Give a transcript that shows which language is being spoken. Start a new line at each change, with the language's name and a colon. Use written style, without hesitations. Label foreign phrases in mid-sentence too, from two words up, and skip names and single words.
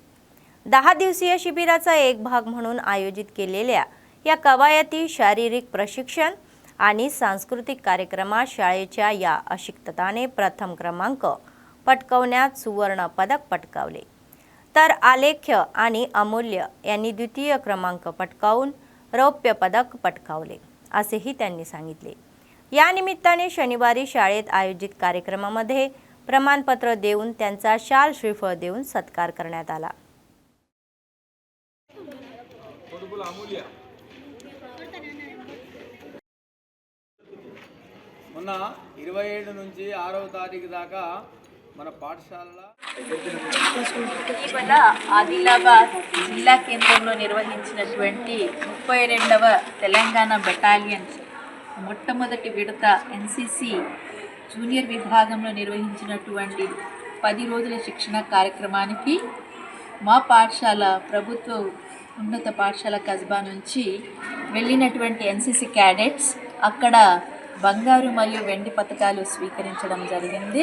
Marathi: 10 दिवसीय शिबिराचा एक भाग म्हणून आयोजित केलेल्या या कवायती शारीरिक प्रशिक्षण आणि सांस्कृतिक कार्यक्रमात शाळेच्या या अशिक्षिताने प्रथम क्रमांक पटकावण्यात सुवर्ण पदक पटकावले, तर आलेख्य आणि अमूल्य यांनी द्वितीय क्रमांक पटकावून रौप्य पदक पटकावले असेही त्यांनी सांगितले. या निमित्ताने शनिवारी शाळेत आयोजित कार्यक्रमामध्ये प्रमाणपत्र देऊन त्यांचा शाल श्रीफळ देऊन सत्कार करण्यात आला.
Telugu: మొన్న 27 నుంచి 6వ తారీఖు దాకా మన పాఠశాలలో ఇటీవల ఆదిలాబాద్ జిల్లా కేంద్రంలో నిర్వహించినటువంటి 32వ తెలంగాణ బెటాలియన్స్ మొట్టమొదటి విడత NCC జూనియర్ విభాగంలో నిర్వహించినటువంటి 10 రోజుల శిక్షణ కార్యక్రమానికి మా పాఠశాల ప్రభుత్వ ఉన్నత పాఠశాల కస్బా నుంచి వెళ్ళినటువంటి NCC క్యాడెట్స్ అక్కడ బంగారు మరియు వెండి పతకాలు స్వీకరించడం జరిగింది.